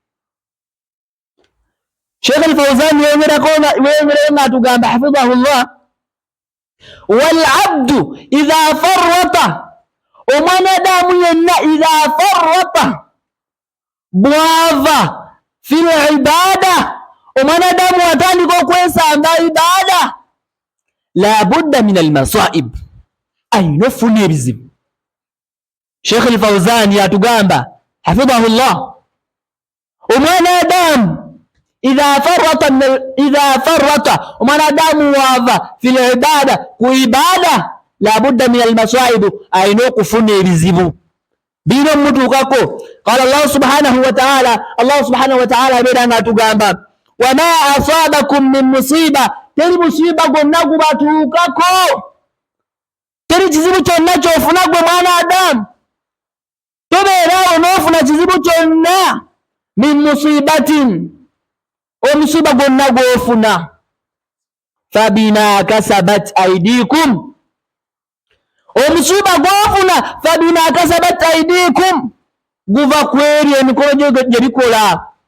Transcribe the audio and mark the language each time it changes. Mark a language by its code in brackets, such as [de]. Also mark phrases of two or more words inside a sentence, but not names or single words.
[lg] Sheikh Al-Fawzan yongerayo ng'atugamba [ar] حفظه الله, والعبد إذا فرط, [lg] omwana Adamu yenna [ar] إذا فرط [lg] bwava [ar] في العبادة, [lg] omwana Adamu atandika okwesamba ibada, [ar] لا بد من المصائب, [lg] ayina ofuna ebizibu. Sheikh Al-Fawzan yatugamba [ar] حفظه الله, [lg] omwana Adamu [ar] إذا فرط [lg] omwana Adamu wava [ar] في العبادة, [lg] ku ibada, [ar] لا بد من المصائب, [lg] ayina okufuna ebizibu bino mutuukako. [ar] قال الله سبحانه وتعالى, الله سبحانه وتعالى [lg] abeera ng'atugamba [ar] وما أصابكم من مصيبة, [lg] teri musiba gwonna gubatuukako, teri kizibu kyonna kyofuna gwe mwana Adamu, tobeeraawo n'ofuna kizibu kyonna. [ar] من مصيبة, [lg] omusiba gwonna gw'ofuna, [ar] فبما كسبت أيديكم, [lg] omusiba gw'ofuna [ar] فبما كسبت أيديكم, [lg] guva ku ebyo emikono gyo gye bikola,